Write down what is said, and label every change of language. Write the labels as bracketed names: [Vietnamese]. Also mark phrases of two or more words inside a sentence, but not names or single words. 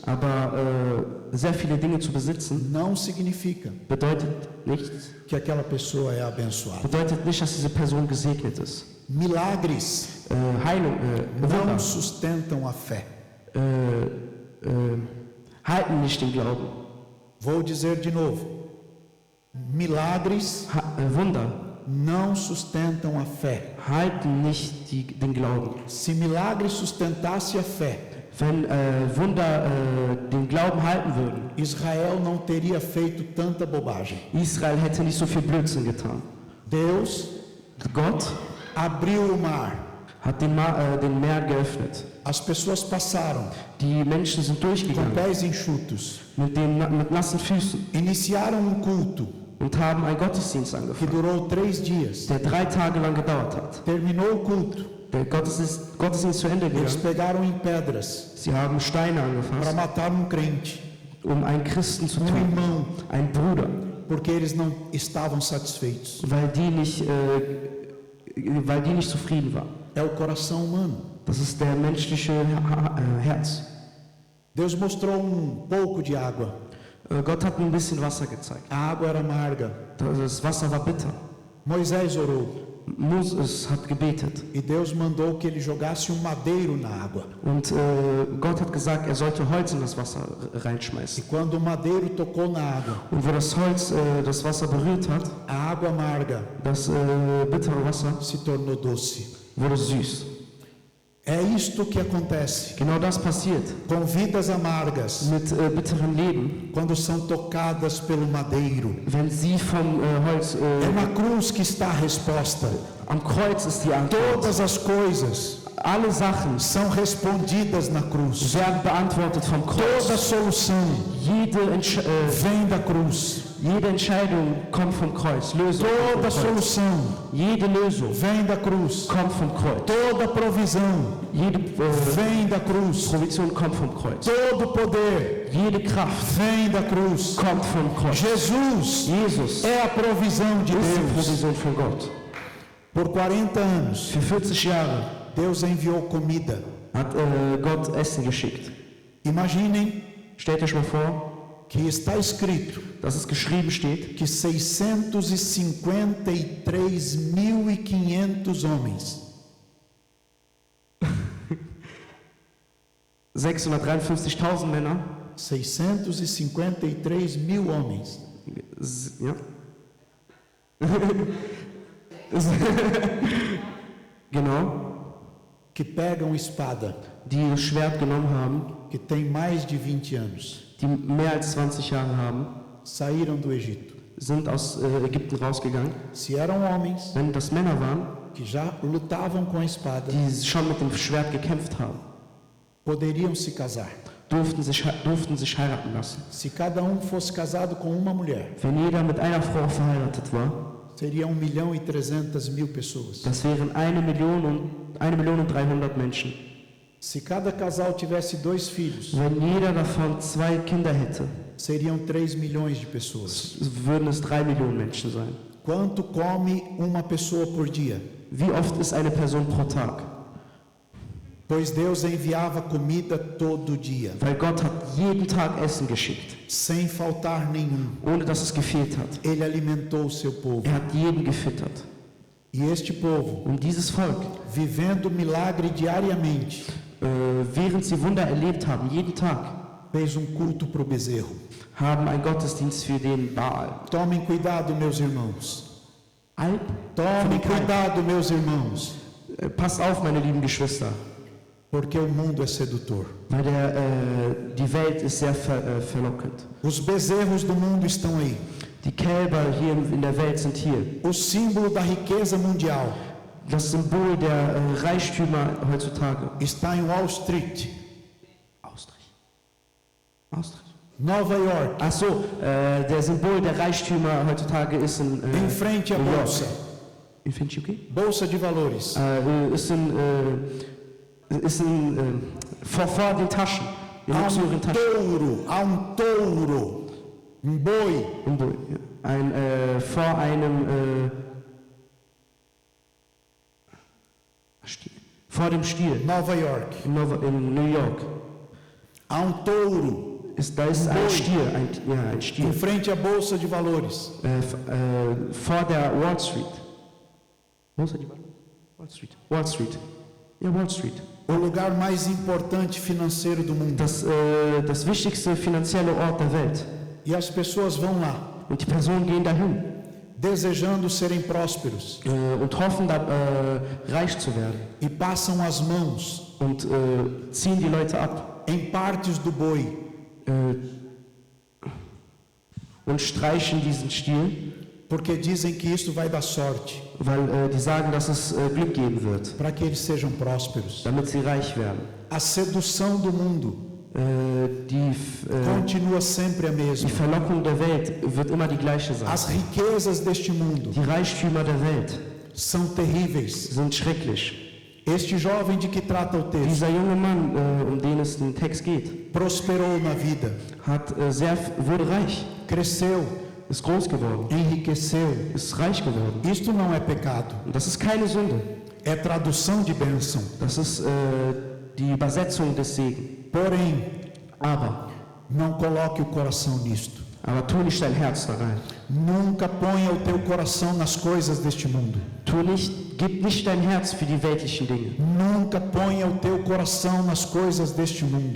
[German] Aber sehr viele Dinge zu besitzen [Portuguese] não significa [German] bedeutet nicht, [Portuguese] que aquela pessoa é abençoada. [German] dass diese Person gesegnet ist. [Portuguese] Milagres [German] Heilung, [Portuguese] não [German] Wunder [Portuguese] sustentam a fé. [German] halten nicht den Glauben. [Portuguese] Vou dizer de novo: milagres [German] Wunder [Portuguese] não sustentam a fé. [German] halten nicht den Glauben. [Portuguese] Se milagres sustentasse a fé, [German] Wenn Wunder den Glauben halten würden, [Portuguese] Israel não teria feito tanta bobagem. [German] Israel hätte nicht so viel Blödsinn getan. [Portuguese] Deus [German] Gott [Portuguese] abriu o mar, [German] hat den Meer geöffnet. [Portuguese] as pessoas passaram [German] Die Menschen sind [Portuguese] com [German] durchgegangen [Portuguese] pés enxutos, [German] mit nassen Füßen [Portuguese] iniciaram um culto [German] und haben einen Gottesdienst [Portuguese] que [German] angefangen, [Portuguese] durou 3 dias. [German] der 3 Tage lang gedauert hat. [Portuguese] Terminou o culto, [German] Der Gottesdienst zu Ende [Portuguese] eles [German] gegangen. [Portuguese] pegaram em pedras [German] Sie haben Steine [Portuguese] para [German] angefasst, [Portuguese] matar um crente, [German] um einen Christen zu [Portuguese] um [German] töten, [Portuguese] irmão, [German] einen Bruder, [Portuguese] porque eles não estavam satisfeitos. [German] weil die nicht zufrieden waren. [Portuguese] É o coração humano. [German] Das ist der menschliche Herz. [Portuguese] Deus mostrou pouco de água. [German] Gott hat mir ein bisschen Wasser gezeigt. [Portuguese] A água era amarga. [German] Das Wasser war bitter. [Portuguese] Moisés orou [German] Moses hat gebetet [Portuguese] e Deus mandou que ele jogasse madeiro na água. [German] und Gott hat gesagt, er sollte Holz in das Wasser [Portuguese] E [German] reinschmeißen. [Portuguese] quando o madeiro tocou na água, [German] Und wo das Holz das Wasser berührt hat, [Portuguese] a água amarga [German] das bittere Wasser [Portuguese] se tornou doce. [German] wurde süß. [Portuguese] É isto que acontece [German] Genau das passiert [Portuguese] com vidas amargas [German] mit bitterem Leben, [Portuguese] quando são tocadas pelo madeiro. [German] wenn sie vom Holz, [Portuguese] É na cruz que está a resposta. [German] am Kreuz ist die Antwort. [Portuguese] Todas as coisas [German] Alle Sachen [Portuguese] são respondidas na cruz. [German] werden beantwortet vom [Portuguese] Toda [German] Kreuz. [Portuguese] solução vem da cruz. [German] Jede Entscheidung kommt vom Kreuz. Lösung kommt vom [Portuguese] Toda [German] Kreuz. [Portuguese] solução [German] Jede Lösung [Portuguese] vem da cruz. [German] kommt vom Kreuz. [Portuguese] Toda provisão [German] Jede [Portuguese] vem da cruz. [German] Provision kommt vom Kreuz. [Portuguese] Todo poder [German] Jede Kraft [Portuguese] vem da cruz. [German] kommt vom Kreuz. [Portuguese] Jesus [German] Jesus [Portuguese] é a provisão de [German] ist die [Portuguese] Deus. [German] Provision von Gott. [Portuguese] Por 40 anos, [German] Für 40 Jahre [Portuguese] Deus enviou comida. [German] hat Gott Essen geschickt. [Portuguese] Imaginem [German] Stellt euch mal vor, [Portuguese] que está escrito [German] dass es geschrieben steht, [Portuguese] que 653.500 homens [German] 653.000 Männer, [Portuguese] 653.000 homens [German] ja, Genau, [Portuguese] que pegam espada, [German] die das Schwert genommen haben, [Portuguese] que tem mais de 20 anos, [German] die mehr als 20 Jahre haben, [Portuguese] saíram do Egito. [German] sind aus Ägypten rausgegangen. [Portuguese] Se eram homens [German] Wenn das Männer waren, [Portuguese] que já lutavam com a espada, [German] die schon mit dem Schwert gekämpft haben, [Portuguese] poderiam se casar. [German] durften sich heiraten lassen. [Portuguese] Se cada fosse casado com uma mulher, [German] Wenn jeder mit einer Frau verheiratet war, [Portuguese] seria 1.300.000 pessoas. [German] das wären 1.300.000 Menschen. [Portuguese] Se cada casal tivesse 2 filhos, [German] Wenn jeder davon 2 Kinder hätte, [Portuguese] seriam 3 milhões de pessoas. [German] würden es 3 Millionen Menschen sein. [Portuguese] Quanto come uma pessoa por dia? [German] Wie oft ist eine Person pro Tag? [Portuguese] Pois Deus enviava comida todo dia, [German] Weil Gott hat jeden Tag Essen geschickt, [Portuguese] sem faltar nenhum. [German] ohne dass es gefehlt hat. [Portuguese] Ele alimentou o seu povo. [German] Er hat jeden gefüttert. [Portuguese] E este povo, [German] Und dieses Volk, [Portuguese] vivendo milagre diariamente, [German] während sie Wunder erlebt haben, jeden Tag, [Portuguese] fez culto para o bezerro. [German] haben einen Gottesdienst für den Baal. [Portuguese] Tomem cuidado, meus irmãos. Alp? Tomem cuidado, meus irmãos, [German] Passt auf, meine lieben Geschwister, [Portuguese] porque o mundo é sedutor. [German] weil die Welt ist sehr verlockend. [Portuguese] Os bezerros do mundo estão aí. [German] Die Kälber hier in der Welt sind hier. [Portuguese] O símbolo da riqueza mundial [German] Das Symbol der Reichtümer heutzutage. [Portuguese] está em Wall Street, Austrich. Nova York, [German] Ach so, der Symbol der Reichtümer heutzutage ist in [Portuguese] em frente à [German] New York. [Portuguese] bolsa, [German] In Finchi, okay? [Portuguese] bolsa de valores. [German] Ist vor den Taschen, in [Portuguese] Há [German] luxuriösen Taschen. [Portuguese] há touro, boi, [German] Symbol, ja. Vor einem Stiel. Vor dem Stiel [Portuguese] Nova York. [German] in New York. [Portuguese] Há touro [German] Da ist ein [Portuguese] Boi. [German] Stiel, ein [Portuguese] em [German] Stiel. [Portuguese] frente à bolsa de valores. [German] Vor der Wall Street. Wo ist die Wall Street? Wall Street. Ja, Wall Street. [Portuguese] O lugar mais importante financeiro do mundo. [German] Das wichtigste finanzielle Ort der Welt. [Portuguese] E as pessoas vão lá, [German] Und die Personen gehen dahin [Portuguese] desejando serem prósperos, [German] und hoffen, da reich zu werden. [Portuguese] e passam as mãos [German] Und ziehen die Leute ab [Portuguese] em partes do boi, [German] und streichen diesen Stiel, [Portuguese] porque dizem que isso vai dar sorte, [German] weil die sagen, dass es Glück geben wird, [Portuguese] para que eles sejam prósperos. [German] damit sie reich werden. [Portuguese] A sedução do mundo [German] Die [Portuguese] continua sempre a mesma. [German] Verlockung der Welt wird immer die gleiche sein. [Portuguese] As riquezas deste mundo [German] Die Reichtümer der Welt [Portuguese] são terríveis. [German] sind schrecklich. [Portuguese] Este jovem de que trata o texto [German] Dieser junge Mann, um den es im Text geht, [Portuguese] prosperou na vida, [German] wurde reich, [Portuguese] cresceu, [German] ist groß geworden, [Portuguese] enriqueceu. [German] ist reich geworden. [Portuguese] Isto não é pecado, [German] Und das ist keine Sünde. [Portuguese] é tradução de bênção. [German] Das ist die Übersetzung des Segens. [Portuguese] Porém, [German] Aber [Portuguese] não coloque o coração nisto. [German] tu nicht dein Herz da rein. [Portuguese] Nunca ponha o teu coração nas coisas deste mundo. [German] Gib nicht dein Herz für die weltlichen Dinge. [Portuguese] Nunca ponha o teu coração nas coisas deste mundo.